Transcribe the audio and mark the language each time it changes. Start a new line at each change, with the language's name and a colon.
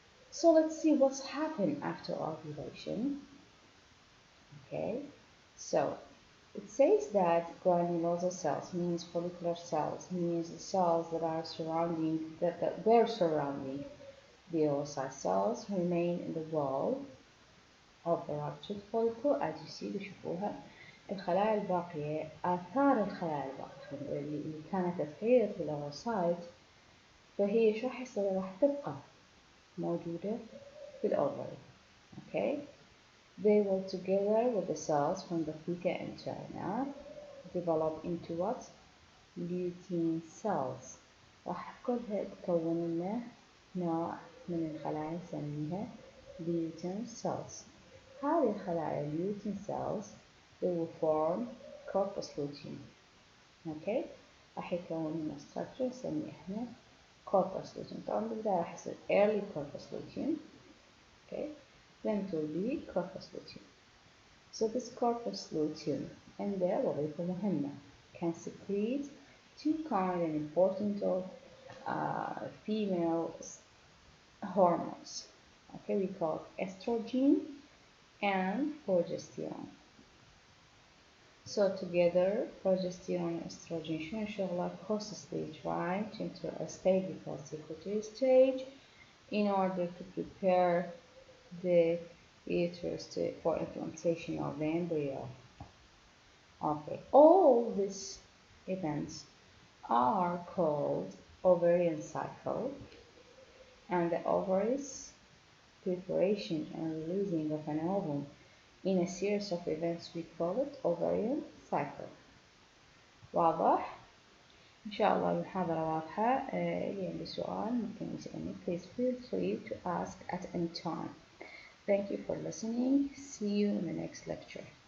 English: So let's see what's happened after ovulation. Okay, so it says that granulosa cells means follicular cells, means the cells that are surrounding, that were surrounding the oocyte cells remain in the wall of the ruptured follicle. As you see
Arabic: بشوفوها الخلايا الباقية، آثار الخلايا الباقية اللي كانت تغير في الأوسايت، فهي شو راح يصير؟ راح تبقى موجودة في الأوفري.
English: Okay, they will together with the cells from the theca interna develop into what? Lutein cells.
Arabic: راح كلها تكون لنا نوع من الخلايا نسميها lutein cells. هذه الخلايا
English: lutein cells they will form corpus luteum. Okay,
Arabic: راح يكون لنا structure نسميه احنا corpus luteum. طبعا بالبداية راح يصير early corpus luteum.
English: Okay, then it will be corpus luteum. So this corpus luteum
Arabic: عنده وظيفة مهمة.
English: Can secrete two kind and important of female hormones. Okay, we call estrogen and progesterone. So together, progesterone and estrogen
Arabic: شنو شغله؟
English: cautiously trying to enter a stable secretory stage in order to prepare the uterus for implantation of the embryo. Okay, all this events are called ovarian cycle, and the ovaries preparation and releasing of an ovum in a series of events we call it ovarian cycle.
Arabic: واضح؟ إن شاء الله المحاضرة واضحة. اللي عنده سؤال ممكن يسألني.
English: Please feel free to ask at any time. Thank you for listening. See you in the next lecture.